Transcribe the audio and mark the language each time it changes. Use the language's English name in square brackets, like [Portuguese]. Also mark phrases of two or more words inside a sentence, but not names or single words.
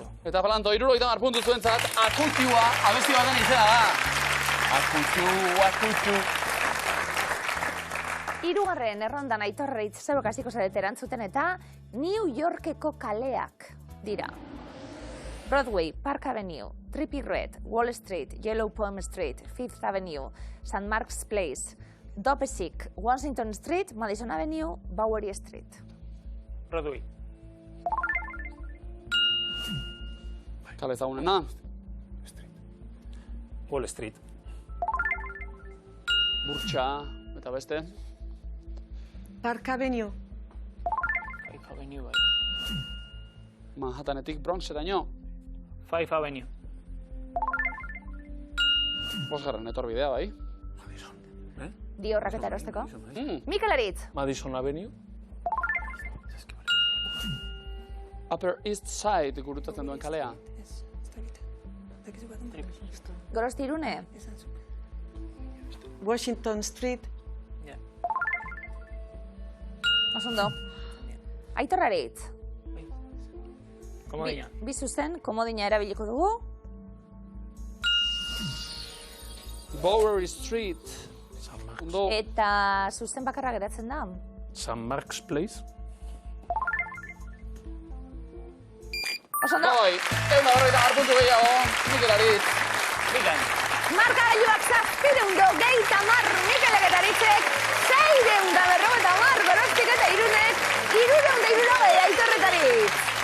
[Basque] Eta Planto, 70 puntu zuentzat, Akutxua, abesti baten izena da. Akutxu. Hirugarren errondan Aitor Aritz zeuek hasiko zarete erantzuten eta New Yorkeko kaleak dira. Broadway, Park Avenue, Trippie Redd, Wall Street, Yellow Palm Street, Fifth Avenue, St. Mark's Place, Dopesick, Washington Street, Madison Avenue, Bowery Street. Broadway. Kale ezagunena. Wall Street. Burtsa, eta beste. Park Avenue. Five Avenue, bai. Manhattanetik Bronxeraino. Five Avenue. Bosgarren etorbidea, bai. Diorrak eta erosteko. Mikel Aritz. Madison Avenue. Upper East Side gurutatzen duen kalea. Gorosti Irune. Washington Street. Osondo. Aitor Aritz. Komodina. Bi zuzen, komodina erabiliko dugu. Bowery Street. Ondo. Eta zuzen bakarra geratzen da. St. Mark's Place. Osondo. Oi, euna horreita harpuntu gehiago, Mikel Aritz. Bikain. Markagailuak 750 Mikel Aritzek, 650 Gorostik eta Irunek, 370 Aitor Aritz.